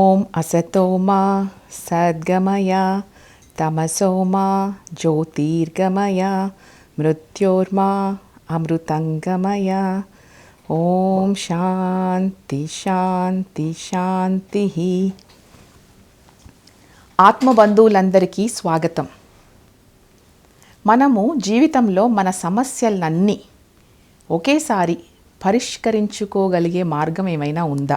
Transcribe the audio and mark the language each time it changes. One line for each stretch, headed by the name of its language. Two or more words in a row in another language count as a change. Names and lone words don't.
Sanskrit: असतो मा सद्गमय तमसो मा ज्योतिर्गमय मृत्योर्मा अमृतंगमय। ఓం శాంతి శాంతి శాంతి.
Telugu: ఆత్మబంధువులందరికీ స్వాగతం. మనము జీవితంలో మన సమస్యలన్నీ ఒకేసారి పరిష్కరించుకోగలిగే మార్గం ఏమైనా ఉందా?